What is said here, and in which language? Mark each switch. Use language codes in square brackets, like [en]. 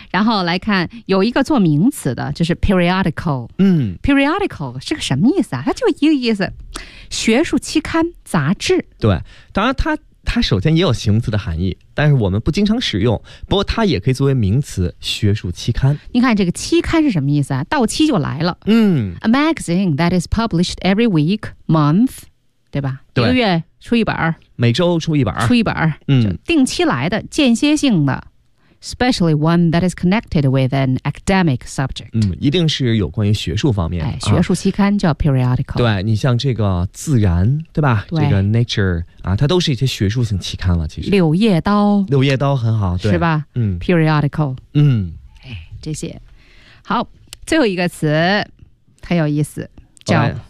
[zh] 然后来看有一个做名词的，就是 periodical， periodical 是个什么意思啊？它就一个意思，学术期刊、杂志。对，当然它首先也有形容词的含义，但是我们不经常使用，不过它也可以作为名词，学术期刊。你看这个期刊是什么意思啊？到期就来了。 [en] A magazine that is published every week, month， [zh] 对吧？对，一个月出一本，每周出一本，出一本，定期来的，间歇性的。 [en] Especially one that is connected with an academic subject。 [zh] 一定是有关于学术方面。学术期刊叫 periodical。对，你像这个《自然》，对吧？对，这个《Nature》啊，它都是一些学术性期刊了。其实，《 柳叶刀》。 《柳叶刀》很好，对，是吧？periodical。 这些。好，最后一个词很有意思，叫